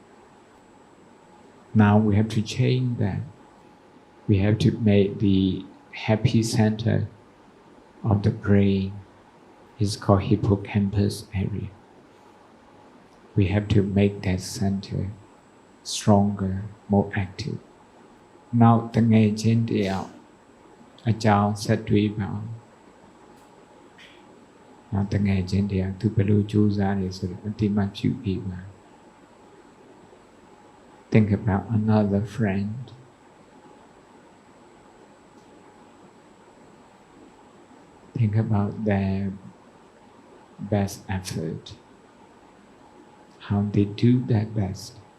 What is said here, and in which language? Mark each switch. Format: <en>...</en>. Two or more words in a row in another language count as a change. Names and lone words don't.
<en>Now we have to change that. We have to make the happy center of the brain is called hippocampus area. We have to make that center stronger, more active.</en> <my>Now တငယ်ချင်းတယောက်အကြောင်းဆက်တွေးပါအောင်။နောက်တငယ်ချင်းတယောက်သူဘယ်လိုကြိုးစားလဲဆိုတော့အတိမတ်ပြုပေးပါ။</my> <en>Think about another friend. Think about their best effort. How they do their best.</en>